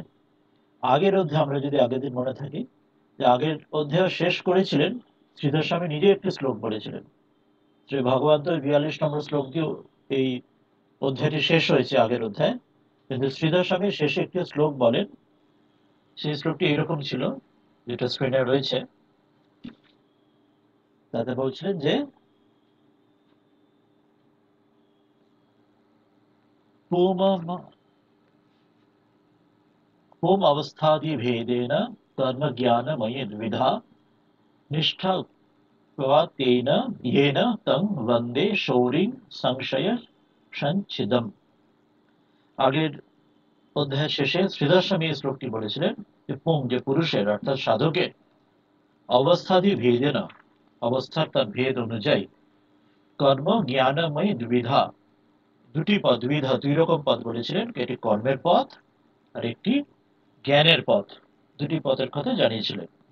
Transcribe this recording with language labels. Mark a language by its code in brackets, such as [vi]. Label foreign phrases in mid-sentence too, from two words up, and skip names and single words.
[bn] আগের অধ্যায় আমরা যদি আগের দিন মনে থাকি যে আগের অধ্যায় শেষ করেছিলেন শ্রীধর স্বামী নিজে একটি শ্লোক বলেছিলেন শ্রী ভগবান তো 42 নম্বর শ্লোক দিয়েও এই অধ্যায়টি শেষ হয়েছে আগের অধ্যায় কিন্তু শ্রীধর স্বামী শেষে একটি শ্লোক বলেন সেই শ্লোকটি এরকম ছিল যেটা স্ক্রিনে রয়েছে তাতে বলছিলেন যে [sa] होम अवस्थादि भेदेन कर्म ज्ञानमयि द्विधा निष्ठा तेन येन तं वन्दे शौरिं संशय সঞ্ছিদম। [bn] আগের অধ্যায় শেষে শ্রীধর স্বামী এই শ্লোকটি বলেছিলেন যে পুং যে পুরুষের অর্থাৎ সাধকের অবস্থাদি ভেদে না অবস্থার তার ভেদ অনুযায়ী কর্ম জ্ঞানময়ী দ্বিধা দুটি পথ দ্বিধা দুই রকম পথ বলেছিলেন একটি কর্মের পথ আর একটি জ্ঞানের পথ দুটি পথের কথা জানিয়েছিলেন।